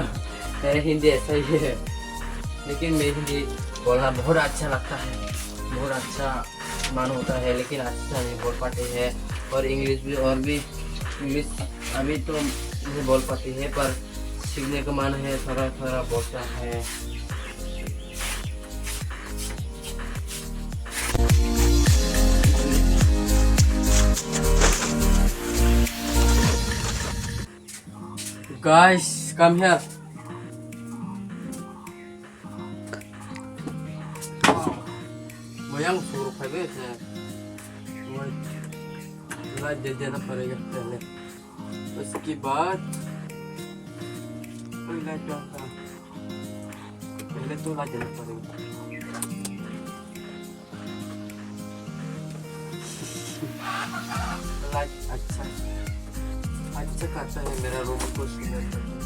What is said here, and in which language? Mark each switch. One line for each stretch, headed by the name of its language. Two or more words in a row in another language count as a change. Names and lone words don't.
Hindi: मेरा हिंदी ऐसा ही है, लेकिन मेरी हिंदी बोलना बहुत अच्छा लगता है, बहुत अच्छा मन होता है, लेकिन अच्छा नहीं बोल पाते हैं। और इंग्लिश भी इंग्लिश अभी तो नहीं बोल पाती है, पर सीखने का मन है, थोड़ा थोड़ा बोलता है।
English: Guys, come here.
Indonesian: Yang suruh pagi saya,
Hindi: लाइट दे देना पड़ेगा पहले, उसके बाद कोई लाइट होगा, पहले तो लाइट देना पड़ेगा। लाइट अच्छा करता है मेरा रूम को सुंदर करता है।